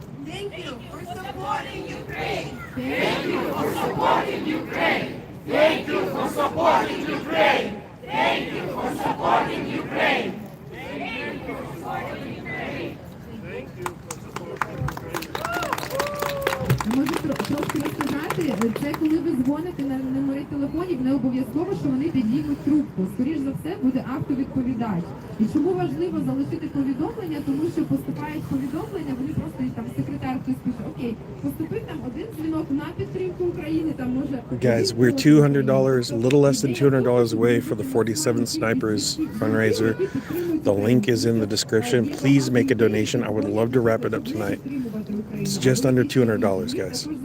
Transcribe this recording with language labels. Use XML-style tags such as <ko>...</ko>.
<en>Thank you for supporting Ukraine! Thank you for supporting Ukraine! Thank you for supporting Ukraine! Thank you for supporting Ukraine! Thank you for supporting Ukraine! Thank you for supporting Ukraine.</en> <uk>Можу трошки розказати, це коли ви дзвоните на номери телефонів, не обов'язково, що вони підіймуть трубку. Скоріш за все, буде автовідповідач. І чому важливо залишити повідомлення? Тому що поступають повідомлення, вони просто там секретар хтось пише, окей, поступив там один дзвінок на підтримку України, там може...</uk> <en>Guys, we're $200, a little less than $200 away for the 47 Snipers fundraiser. The link is in the description. Please make a donation. I would love to wrap it up tonight. It's just under $200, guys.</en>